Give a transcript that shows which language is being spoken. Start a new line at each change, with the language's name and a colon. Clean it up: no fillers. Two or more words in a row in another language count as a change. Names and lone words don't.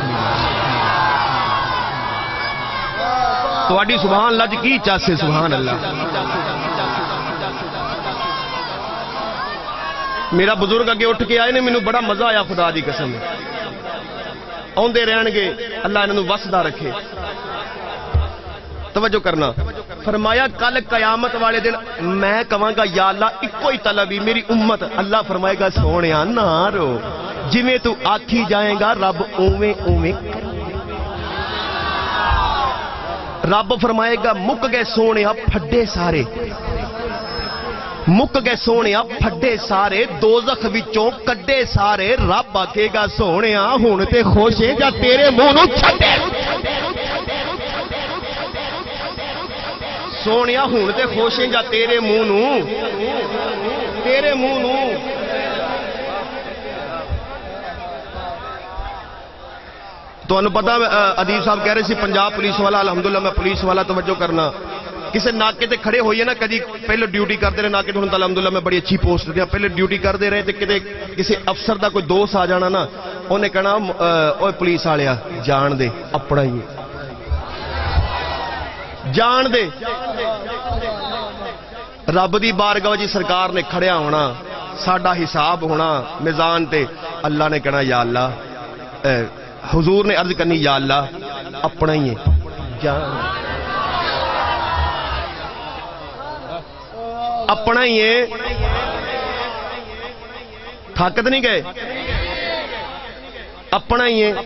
Punjabi: تواڈی
Arabic: سبحان اللہ
Punjabi: دی کی چس ہے
Arabic: سبحان اللہ۔
Punjabi: میرا بزرگ اگے اٹھ کے آئے نے، مینوں بڑا مزہ آیا خدا دی قسم۔ آندے رہن گے، اللہ انہاں نوں وسدا رکھے۔ توجہ کرنا، فرمایا کل قیامت والے دن میں کہاں گا
Arabic: یا اللہ
Punjabi: ایک ہی طلبی میری امت۔ اللہ فرمائے گا سونیا نہ رو، جویں تو آکھی جائے گا رب اوویں اوویں۔ رب فرمائے گا مک گئے سونیا پھڈے سارے، مک گئے سونیا پھڈے سارے، دوزخ وچوں کڈے سارے۔ رب آکھے گا سونیا ہن تے خوش ہے جا تیرے منہ نوں چھڈے، سونیا ہون تے خوش ہیں جا تیرے منہ نوں، تیرے منہ نوں۔ تو انہوں پتا ادیب صاحب کہہ رہے سی پنجاب پولیس والا، الحمدللہ میں پولیس والا، توجہ کرنا، کسی ناکے تے کھڑے ہوئیے نا، کدی پہلے ڈیوٹی کرتے رہے ناکے تے، الحمدللہ میں بڑی اچھی پوسٹ دیا، پہلے ڈیوٹی کرتے رہے تے کدے کسی افسر دا کوئی دوست آ جانا نا، انہیں کہنا اوے پولیس والیا جان دے اپنا ہی جان دے۔ رب دی بارگاہ جی سرکار نے کھڑیا ہونا، ساڈا حساب ہونا میزان تے، اللہ نے کہنا
Arabic: یا اللہ،
Punjabi: حضور نے عرض کرنی
Arabic: یا اللہ
Punjabi: اپنا ہی ہے جان، اپنا ہی ہے، تھاکت نہیں گئے، اپنا ہی ہے۔